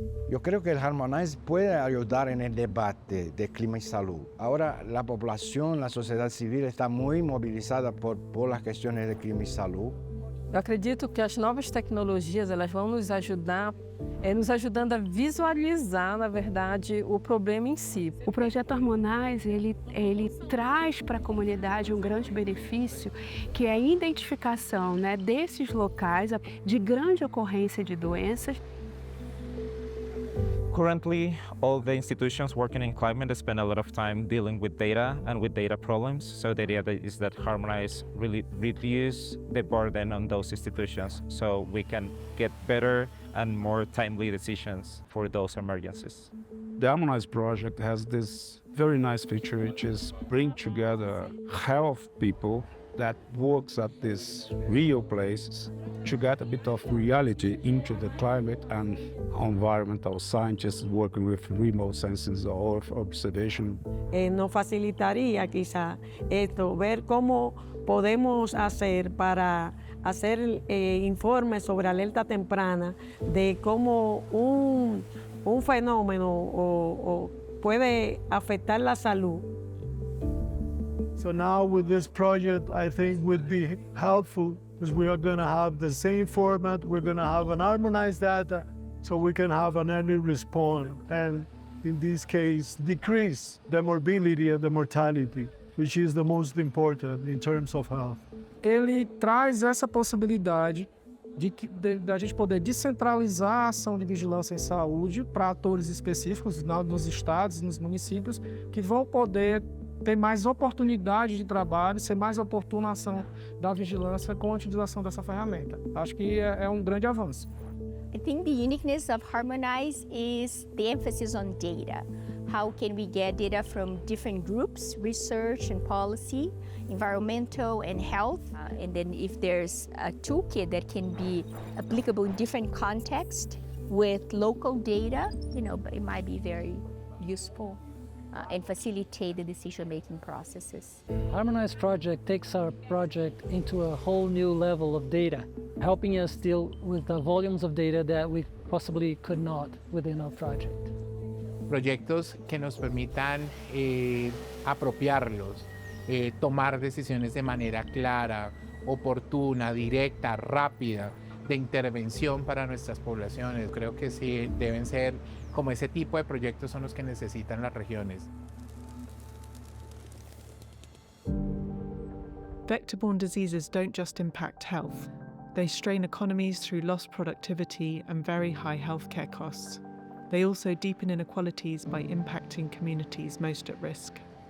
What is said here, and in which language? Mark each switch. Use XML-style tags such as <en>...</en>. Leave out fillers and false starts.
<es>Yo creo que el Harmonize puede ayudar en el debate de clima y salud. Ahora la población, la sociedad civil está muy movilizada por las cuestiones de clima y salud.</es> <pt>Eu acredito que as novas tecnologias elas vão nos ajudar, nos ajudando a visualizar, na verdade, o problema em si. O projeto Harmonize, ele traz para a comunidade um grande benefício, que é a identificação, né, desses locais de grande ocorrência de doenças.</pt> <en>Currently, all the institutions working in climate spend a lot of time dealing with data and with data problems. So the idea is that Harmonize really reduce the burden on those institutions so we can get better and more timely decisions for those emergencies. The Harmonize project has this very nice feature, which is bring together health people that works at these real places to get a bit of reality into the climate, and environmental scientists working with remote sensors or observation.</en> <es>Nos facilitaría quizá esto, ver cómo podemos hacer para hacer informes sobre alerta temprana de cómo un fenómeno puede afectar la salud.</es> <en>So now with this project, I think would be helpful because we are going to have the same format. We're going to have an harmonized data so we can have an early response and in this case, decrease the morbidity and the mortality, which is the most important in terms of health.</en> <pt>Ele traz essa possibilidade da gente poder descentralizar a ação de vigilância em saúde para atores específicos nos estados e nos municípios que vão poder ter mais oportunidade de trabalho, ser mais oportuna a ação da vigilância com a utilização dessa ferramenta. Acho que é um grande avanço.</pt> <en>I think the uniqueness of Harmonize is the emphasis on data. How can we get data from different groups, research and policy, environmental and health, and then if there's a toolkit that can be applicable in different contexts with local data, it might be very useful and facilitate the decision-making processes. Harmonize project takes our project into a whole new level of data, helping us deal with the volumes of data that we possibly could not within our project.</en> <es>Proyectos que nos permitan apropiarlos, tomar decisiones de manera clara, oportuna, directa, rápida, de intervención para nuestras poblaciones. Creo que sí deben ser como ese tipo de proyectos son los que necesitan las regiones.</es> <en>Vector-borne diseases don't just impact health. They strain economies through lost productivity and very high healthcare costs. They also deepen inequalities by impacting communities most at risk.</en>